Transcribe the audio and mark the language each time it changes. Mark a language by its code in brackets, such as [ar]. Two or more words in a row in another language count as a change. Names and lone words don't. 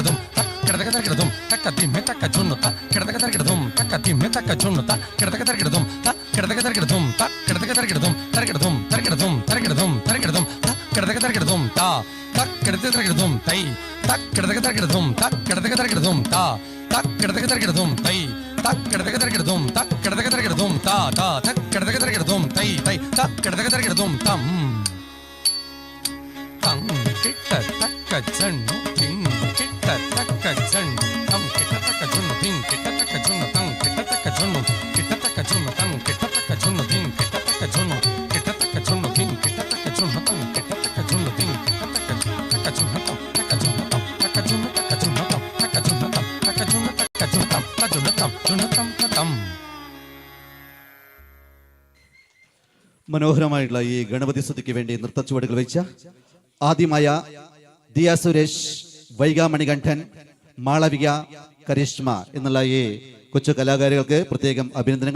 [ml] ಧುಮ್ ತಕ್ಕ ಕೆಡದಗ ತರಗಿಡ ಧುಮ್ ತಕ್ಕ ದಿಮ್ಮೆ ತಕ್ಕ ಜುಣ್ಣು ತಕ್ಕ ಕೆಡದಗ ತರಗಿಡ ಧುಮ್ ತಕ್ಕ ದಿಮ್ಮೆ ತಕ್ಕ ಜುಣ್ಣು ತಕ್ಕ ಕೆಡದಗ ತರಗಿಡ ಧುಮ್ ತಕ್ಕ ಕೆಡದಗ ತರಗಿಡ ಧುಮ್ ತಕ್ಕ ಕೆಡದಗ ತರಗಿಡ ಧುಮ್ ತರಗಿಡ ಧುಮ್ ತರಗಿಡ ಧುಮ್ ತರಗಿಡ ಧುಮ್ ತರಗಿಡ ಧುಮ್ ತಕ್ಕ ಕೆಡದಗ ತರಗಿಡ ಧುಮ್ ತಾ ತಕ್ಕ ಕೆಡದಗ ತರಗಿಡ ಧುಮ್ ತೈ ತಕ್ಕ ಕೆಡದಗ ತರಗಿಡ ಧುಮ್ ತಕ್ಕ ಕೆಡದಗ ತರಗಿಡ ಧುಮ್ ತಾ ತಕ್ಕ ಕೆಡದಗ ತರಗಿಡ ಧುಮ್ ತೈ ತಕ್ಕ ಕೆಡದಗ ತರಗಿಡ ಧುಮ್ ತಕ್ಕ ಕೆಡದಗ ತರಗಿಡ ಧುಮ್ ತಾ ತಾ ತಕ್ಕ ಕೆಡದಗ ತರಗಿಡ ಧುಮ್ ತೈ ತೈ ತಕ್ಕ ಕೆಡದಗ ತರಗಿಡ ಧುಮ್ ತಂ ತಂ ಕಿಟ್ಟ ತಕ್ಕ ಜಣ್ಣು ತಿಂ ಕಿಟ್ಟ ತಕ್ಕ ಜಣ್ಣು ತಂ ಕಿಟ್ಟ ತಕ್ಕ ಜಣ್ಣು ತಿಂ ಕಿಟ್ಟ ತಕ್ಕ ಜಣ್ಣು ತಂ ಕಿಟ್ಟ ತಕ್ಕ ಜಣ್ಣು ಕಿಟ್ಟ ತಕ್ಕ ಜಣ್ಣು ತಂ ಕಿಟ್ಟ ತಕ್ಕ ಜಣ್ಣು ತಿಂ ಕಿಟ್ಟ ತಕ್ಕ ಜಣ್ಣು ಕಿಟ್ಟ ತಕ್ಕ ಜಣ್ಣು ತಿಂ ಕಿಟ್ಟ ತಕ್ಕ ಜಣ್ಣು ತಂ ಕಿಟ್ಟ ತಕ್ಕ ಜಣ್ಣು ತಿಂ ಕಿಟ್ಟ ತಕ್ಕ ಜಣ್ಣು ತಂ ತಕ್ಕ ಜಣ್ಣು ತಂ ತಕ್ಕ ಜಣ್ಣು ತಕ್ಕ ಜಣ್ಣು ತಂ ತಕ್ಕ ಜಣ್ಣು ತಂ ತಕ್ಕ ಜಣ್ಣು ತಕ್ಕ ಜಣ್ಣು ತಂ ತಕ್ಕ ಜಣ್ಣು ತಂ ಜಣ್ಣು ತಂ ತಂ മനോഹരമായിട്ടുള്ള ഈ ഗണപതി സ്തുതിക്ക് വേണ്ടി നൃത്തച്ചുവടുകൾ വെച്ച ആദ്യമായ ദിയ സുരേഷ്, വൈഗ മണികണ്ഠൻ, മാളവിക, കരിഷ്മ എന്നുള്ള ഈ കൊച്ചു കലാകാരികൾക്ക് പ്രത്യേകം അഭിനന്ദനങ്ങൾ.